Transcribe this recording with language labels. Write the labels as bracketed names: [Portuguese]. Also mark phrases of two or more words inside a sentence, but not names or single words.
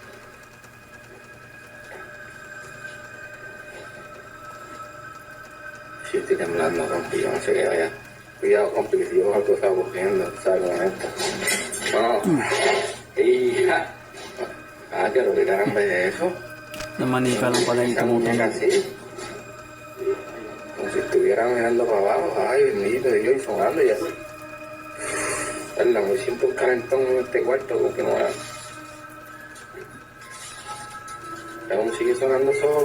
[Spanish] Sí, estoy temblando, compi, yo no sé qué vaya. Cuidado, compi, que si yo algo estaba cogiendo, ¿sabes cómo es esto? No. Hija. Que lo que caramba es eso. [Filipino] Na manika lang pala yung [Spanish] Esa muñeca [Filipino] tumutunog. [Spanish] así. Como si estuvieran mirando para abajo. Ay, bendito de Dios, y sonando y así. Me siento un calentón en este cuarto, como que no era. La música sigue sonando solo.